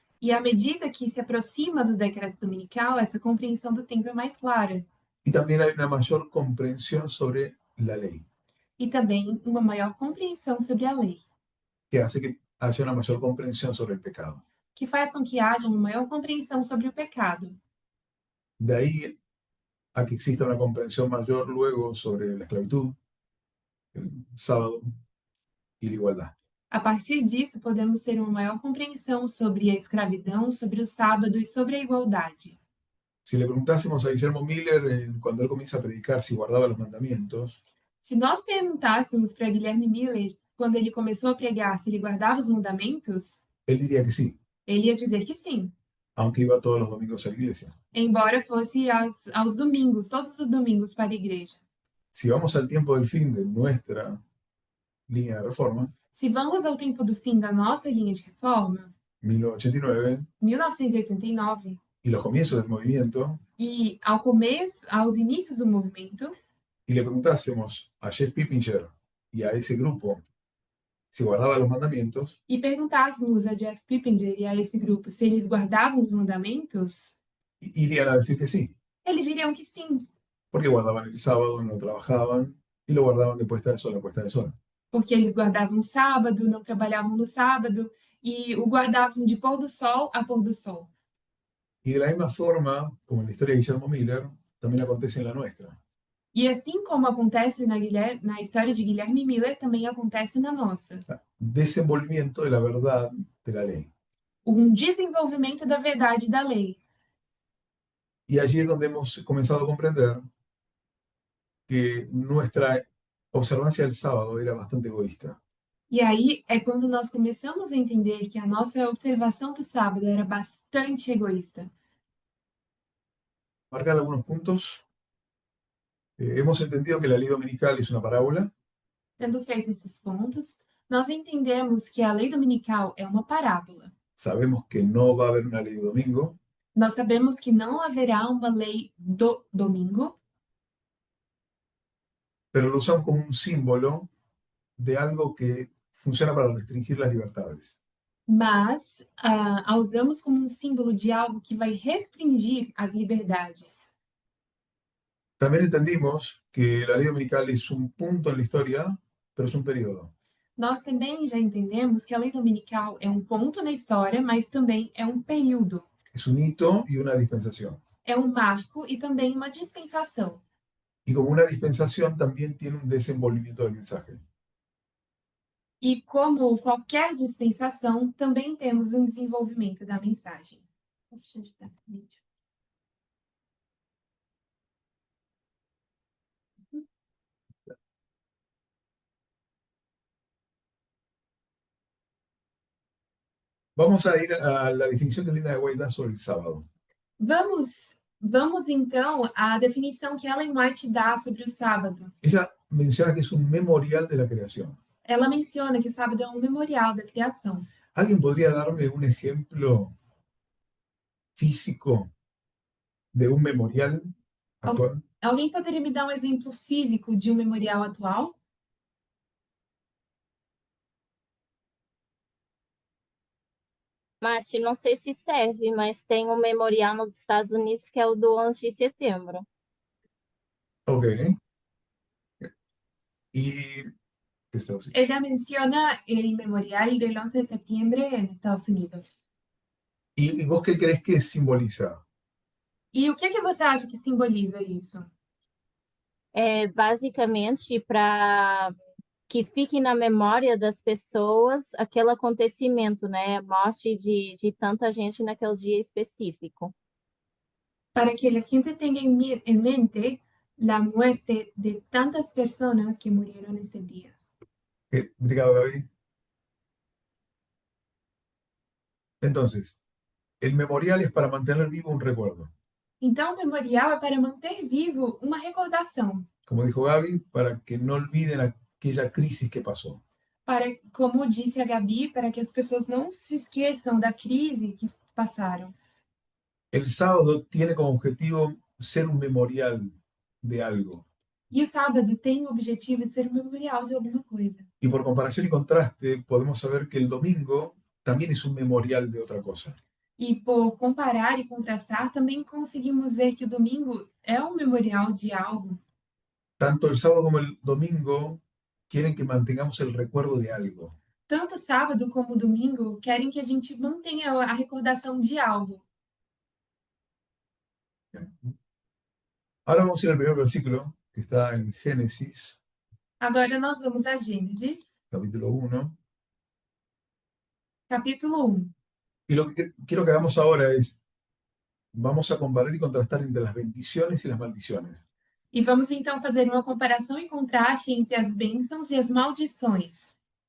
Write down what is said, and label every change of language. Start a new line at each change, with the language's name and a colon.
Portuguese: E à medida que se aproxima do decreto dominical, essa compreensão do tempo é mais clara.
Spanish: Y también hay una mayor comprensión sobre la ley,
Portuguese: E também uma maior compreensão sobre a lei,
Spanish: que hace que haya una mayor comprensión sobre el pecado.
Portuguese: que faz com que haja uma maior compreensão sobre o pecado.
Spanish: De ahí a que exista una comprensión mayor luego sobre la esclavitud, el sábado y la igualdad.
Portuguese: A partir disso, podemos ter uma maior compreensão sobre a escravidão, sobre o sábado e sobre a igualdade.
Spanish: Si le preguntásemos a Guillermo Miller cuando él comienza a predicar si guardaba los mandamientos,
Portuguese: Se nós perguntássemos para Guilherme Miller, quando ele começou a pregar, se ele guardava os mandamentos,
Spanish: él diría que sí,
Portuguese: ele ia dizer que sim,
Spanish: aunque iba todos los domingos a la iglesia.
Portuguese: embora fosse aos domingos, todos os domingos para a igreja.
Spanish: Si vamos al tiempo del fin de nuestra línea de reforma,
Portuguese: Se vamos ao tempo do fim da nossa linha de reforma,
Spanish: 1989,
Portuguese: 1989,
Spanish: y los comienzos del movimiento,
Portuguese: e aos inícios do movimento,
Spanish: y le preguntásemos a Jeff Pippinger y a ese grupo si guardaba los mandamientos,
Portuguese: e perguntássemos a Jeff Pippinger e a esse grupo se eles guardavam os mandamentos,
Spanish: irían a decir que sí,
Portuguese: eles diriam que sim,
Spanish: porque guardaban el sábado, no trabajaban, y lo guardaban de puesta de sol a puesta de sol.
Portuguese: porque eles guardavam o sábado, não trabalhavam no sábado e o guardavam de pôr do sol a pôr do sol.
Spanish: Y de la misma forma, como en la historia de Guillermo Miller, también acontece en la nuestra.
Portuguese: E assim como acontece na história de Guilherme Miller, também acontece na nossa.
Spanish: Desenvolvimiento de la verdad de la ley.
Portuguese: Desenvolvimento da verdade da lei.
Spanish: Y allí es donde hemos comenzado a comprender que nuestra observancia del sábado era bastante egoísta.
Portuguese: E aí é quando nós começamos a entender que a nossa observação do sábado era bastante egoísta.
Spanish: Marcar algunos puntos. Hemos entendido que la ley dominical es una parábola.
Portuguese: Tendo feito esses pontos, nós entendemos que a lei dominical é uma parábola.
Spanish: Sabemos que no va a haber una ley de domingo.
Portuguese: Nós sabemos que não haverá uma lei do domingo,
Spanish: pero lo usamos como un símbolo de algo que funciona para restringir las libertades.
Portuguese: mas a usamos como um símbolo de algo que vai restringir as liberdades.
Spanish: También entendimos que la ley dominical es un punto en la historia, pero es un periodo.
Portuguese: Nós também já entendemos que a lei dominical é um ponto na história, mas também é um período,
Spanish: Es un hito y una dispensación.
Portuguese: é um marco e também uma dispensação.
Spanish: Y como una dispensación también tiene un desenvolvimiento del mensaje.
Portuguese: E como qualquer dispensação, também temos um desenvolvimento da mensagem. Posso te ajudar, Lídia?
Spanish: Vamos a ir a la definición que Lina de White da sobre el sábado.
Portuguese: Vamos então à definição que Ellen White dá sobre o sábado.
Spanish: Ella menciona que es un memorial de la creación.
Portuguese: Ela menciona que o sábado é um memorial da criação.
Spanish: ¿Alguien podría darme un ejemplo físico de un memorial actual?
Portuguese: Alguém poderia me dar um exemplo físico de um memorial atual? Mati, não sei se serve, mas tem um memorial nos Estados Unidos que é o do 11 de setembro.
Spanish: Ok. Y Ella menciona el memorial del 11 de septiembre en Estados Unidos. ¿Y vos qué crees que simboliza?
Portuguese: E o que você acha que simboliza isso? É basicamente para que fique na memória das pessoas aquele acontecimento, né? A morte de tanta gente naquele dia específico.
Spanish: Para que la gente tenga en mente la muerte de tantas personas que murieron ese día.
Portuguese: Obrigado, Gaby.
Spanish: Entonces, el memorial es para mantener vivo un recuerdo.
Portuguese: Então, o memorial é para manter vivo uma recordação.
Spanish: Como dijo Gaby, para que no olviden aquella crisis que pasó.
Portuguese: Para, como disse a Gabi, para que as pessoas não se esqueçam da crise que passaram.
Spanish: El sábado tiene como objetivo ser un memorial de algo.
Portuguese: E o sábado tem o objetivo de ser um memorial de alguma coisa.
Spanish: Y por comparación y contraste, podemos saber que el domingo también es un memorial de otra cosa.
Portuguese: E por comparar e contrastar, também conseguimos ver que o domingo é um memorial de algo.
Spanish: Tanto el sábado como el domingo quieren que mantengamos el recuerdo de algo.
Portuguese: Tanto sábado como domingo querem que a gente mantenha a recordação de algo.
Spanish: Ahora vamos a ir al primer versículo, que está en Génesis,
Portuguese: Agora nós vamos a Gênesis,
Spanish: capítulo 1.
Portuguese: capítulo 1.
Spanish: Y lo que quiero que hagamos ahora es, vamos a comparar y contrastar entre las bendiciones y las maldiciones.
Portuguese: E vamos então fazer uma comparação e contraste entre as bênçãos e as maldições.